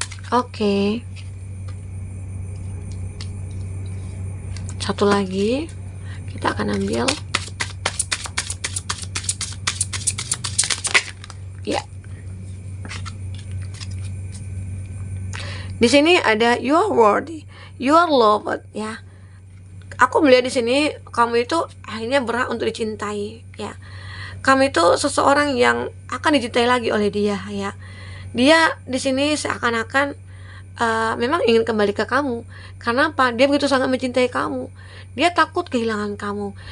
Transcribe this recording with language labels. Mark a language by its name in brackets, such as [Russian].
[Indonesian] Oke. Satu lagi kita akan ambil ya. Di sini ada [English] you are worthy, you are loved [Indonesian] ya. Aku melihat di sini kamu itu akhirnya berhak untuk dicintai ya. Kamu itu seseorang yang akan dicintai lagi oleh dia ya. Dia di sini seakan-akan memang ingin kembali ke kamu. Karena apa? Dia begitu sangat mencintai kamu. Dia takut kehilangan kamu.